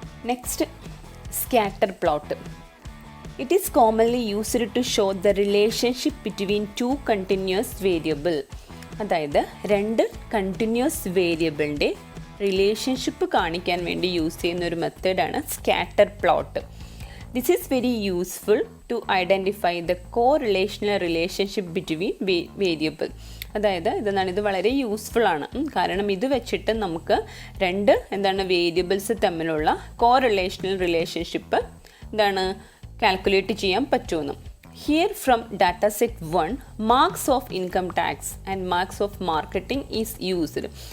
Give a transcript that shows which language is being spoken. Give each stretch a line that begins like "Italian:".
English: Next, scatter plot. It is commonly used to show the relationship between 2 continuous variable.
Malayalam: അതായത് 2 continuous വേരിയബിളിൻ്റെ relationship കാണിക്കാൻ വേണ്ടി use ചെയ്യുന്ന ഒരു മെത്തേഡാണ് scatter plot.
English: This is very useful to identify the correlational relationship between variable.
Malayalam: അതായത് ഇത് വളരെ useful ആണ്. കാരണം ഇത് വെച്ചിട്ട് നമുക്ക് 2 വേരിയബിൾസ് തമ്മിലുള്ള കോറിലേഷണൽ റിലേഷൻഷിപ്പ് കാൽക്കുലേറ്റ് ചെയ്യാൻ പറ്റുമെന്ന്.
English: Here from data set 1 marks of income tax and marks of marketing is used.